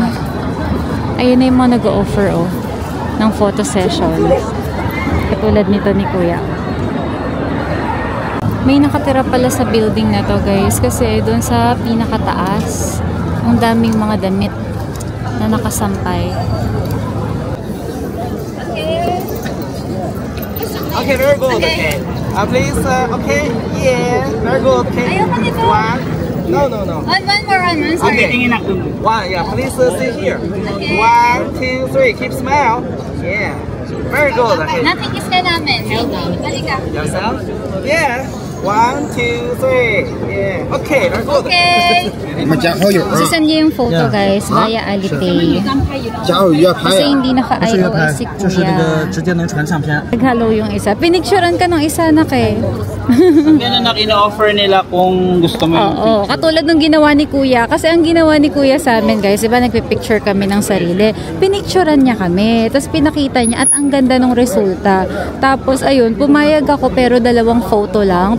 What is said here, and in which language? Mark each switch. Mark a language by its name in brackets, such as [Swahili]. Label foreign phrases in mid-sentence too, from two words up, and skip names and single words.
[Filipino] Ayan na yung mga nag-o-offer, ng photo session. Katulad nito ni Kuya. May nakatira pala sa building na to, guys. Kasi doon sa pinakataas, ang daming mga damit na nakasampay. [English] Okay, very good. Okay. Please, okay. Yeah, very good. Okay. [Filipino] Ayoko nito. [English] One. No. One more, sorry. Okay. One, yeah. Please sit here. 1, 2, 3. Keep smile. Yeah. Very good. Okay. [Filipino] Natikis ka namin. Halika. [English] Yourself. Yeah. 1, 2, 3. Yeah. Okay. Very good. Okay. [Chinese] 你们加好友啊！ [Filipino] Send niyo yung photo, guys, via Alipay. [Chinese] 加好友要拍 [Filipino] Kasi [Chinese] 啊！ [Filipino] hindi naka-iOS si [Chinese] 就是那 [Filipino] Kuya. [Chinese] 个直接能传相片。 [Filipino] Nag-hello yung isa. Pinicturean ka ng isa na kay. Yan ang ina-offer nila kung gusto mo yung Oo, katulad ng ginawa ni Kuya. Kasi ang ginawa ni Kuya sa amin, guys, diba nagpipicture kami ng sarili. Pinicturean niya kami. Tapos pinakita niya at ang ganda ng resulta. Tapos ayun, pumayag ako pero 2 photo lang.